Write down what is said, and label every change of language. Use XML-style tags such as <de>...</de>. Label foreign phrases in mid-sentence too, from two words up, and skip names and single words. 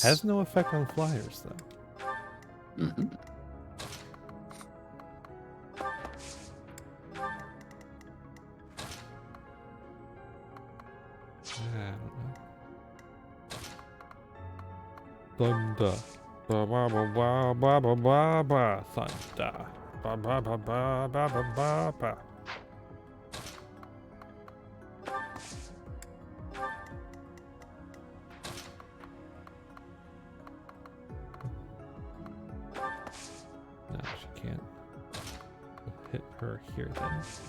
<en>Has no effect on flyers, though. Mm-hmm. Thunder. Ba ba ba ba ba ba ba ba. Thunder. Ba ba ba ba ba ba ba ba. No, she can't hit her here then.</en>